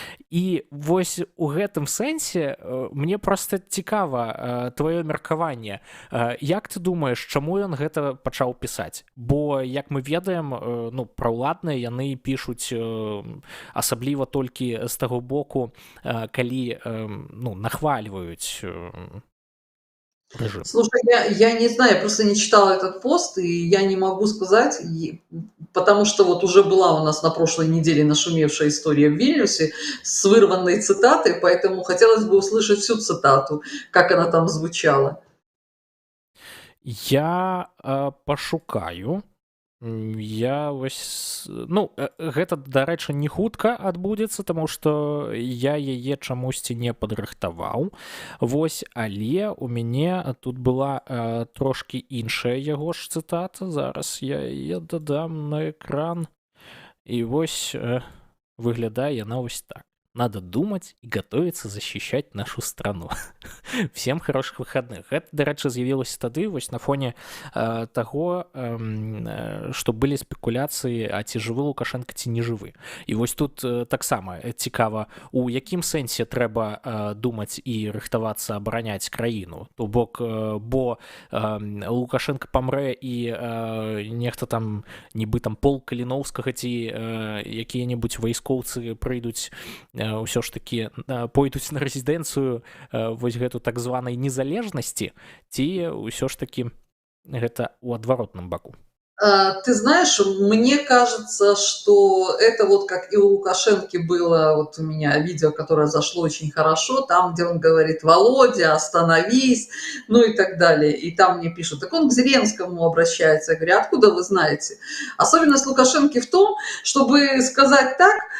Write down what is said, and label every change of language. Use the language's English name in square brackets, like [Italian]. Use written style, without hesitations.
[Belarusian] І вось у гэтым сэнсе мне проста цікава тваё меркаванне. Як ты думаеш, чаму ён гэта пачаў пісаць? Бо, як мы ведаем, ну, праўладныя яны пішуць асабліва толькі з таго боку, калі, ну, нахвальваюць режим. [Russian] Слушай, я не знаю, я просто не читала этот пост, и я не могу сказать, потому что вот уже была у нас на прошлой неделе нашумевшая история в Вильнюсе с вырванной цитатой, поэтому хотелось бы услышать всю цитату, как она там звучала. [Belarusian] Я пашукаю. Я вось, ну, гэта, дарэчы, не хутка адбудзецца, таму што я яе чамусьці не падрыхтаваў. Вось, але у мяне тут была трошкі іншая яго ж цытата. Зараз я дадам на экран. І вось выглядае яна вось так. [Russian] Надо думать и готовиться защищать нашу страну. Всем хороших выходных. [Belarusian] Это, дарэчы, з'явілася тады вось на фоне таго, што былі спекуляцыі, а ці жывы Лукашенко, ці не жывы. І вось тут таксама цікава, у якім сэнсе трэба думаць і рыхтавацца абараняць краіну. То бок, бо Лукашенко памрэ і нехта там, нібы там полк Каліноўскага ці якія-небудзь вайскоўцы прыйдуць, ўсё ж такі пойдуць на рэзідэнцыю вось гэту так званай незалежнасці, ці ўсё ж такі гэта ў адваротным баку? [Russian] Ты знаешь, мне кажется, что это вот как и у Лукашенки было, вот у меня видео, которое зашло очень хорошо, там, где он говорит: «Володя, остановись», ну и так далее. И там мне пишут: так он к Зеленскому обращается. Я говорю: откуда вы знаете? Особенность Лукашенки в том, чтобы сказать так,